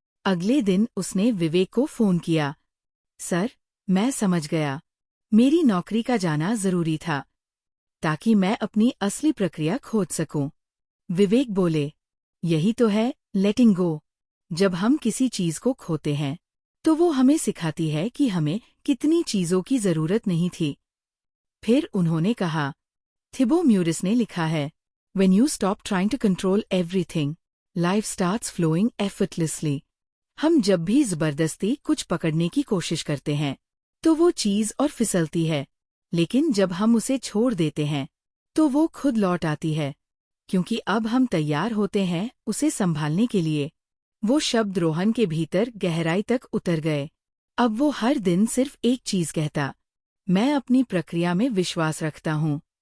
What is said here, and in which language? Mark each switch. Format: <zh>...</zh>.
<hi>अगले दिन उसने विवेक को फोन किया, सर, मैं समझ गया, मेरी नौकरी का जाना जरूरी था, ताकि मैं अपनी असली प्रक्रिया खोज सकूं। विवेक बोले, यही तो है लेटिंग गो। जब हम किसी चीज को खोते हैं, तो वो हमें सिखाती है कि हमें कितनी चीजों की जरूरत नहीं थी। फिर उन्होंने कहा, थिबो म्यूरिस ने लिखा है,</hi> <en>When you stop trying to control everything, life starts flowing effortlessly.</en> <hi>हम जब भी जबरदस्ती कुछ पकड़ने की कोशिश करते हैं, तो वो चीज और फिसलती है, लेकिन जब हम उसे छोड़ देते हैं, तो वो खुद लौट आती है, क्योंकि अब हम तैयार होते हैं उसे संभालने के लिए। वो शब्द रोहन के भीतर गहराई तक उतर गए। अब वो हर दिन सिर्फ एक चीज कहता, मैं अपनी प्रक्रिया में विश्वास रखता हूँ।</hi>